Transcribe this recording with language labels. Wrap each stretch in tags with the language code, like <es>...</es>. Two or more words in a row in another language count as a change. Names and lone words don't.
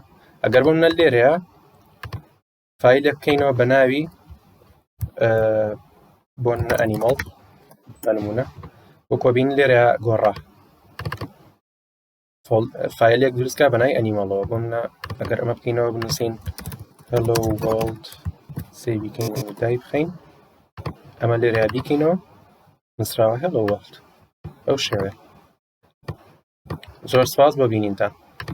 <ckb>ئەگەر بۆمە لێرەیە فایلێک بکەینەوە بە ناوی بۆ ئەنیمەڵ بە نمونە، وەکو بین لێرەیە گۆڕا فایلێک دروستکە بە ناوی ئەنیمەڵەوە. بۆمە ئەگەر ئەمە بکەینەوە بنووسین</ckb> <en>hello world،</en> <ckb>سێ بیکەین و دای بخەین، ئەمە لێرەیە بیکەینەوە نووسراوە</ckb> <en>hello world.</en> <ckb>ئەو شێوەیە. زۆر سپاس بۆ بینینتان.</ckb>